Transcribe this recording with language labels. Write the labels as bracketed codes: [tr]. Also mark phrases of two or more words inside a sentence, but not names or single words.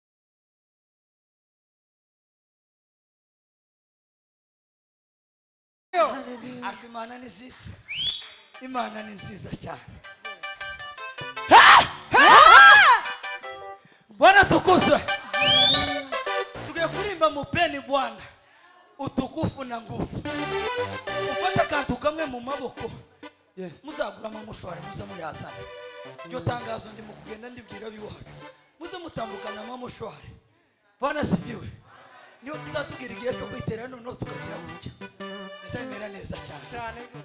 [rw] Imana ni nziza. Imana ni nziza cyane. [sw] Bwana tukuzwe. [rw] Tugiye kurimba [sw] mupeni Bwana utukufu na nguvu. [rw] Ufata kantu kamwe mu maboko. Yes. Muzagura amamushwari muze muyazana. Ryo tangazo ndi mu kugenda ndibwira biwacu. Muze mutambukana amamushwari. [sw] Bwana sifiwe. [rw] Niyo tuzatugira igihe cyo kwitera none tukagira gutya. Bizamera neza cyane.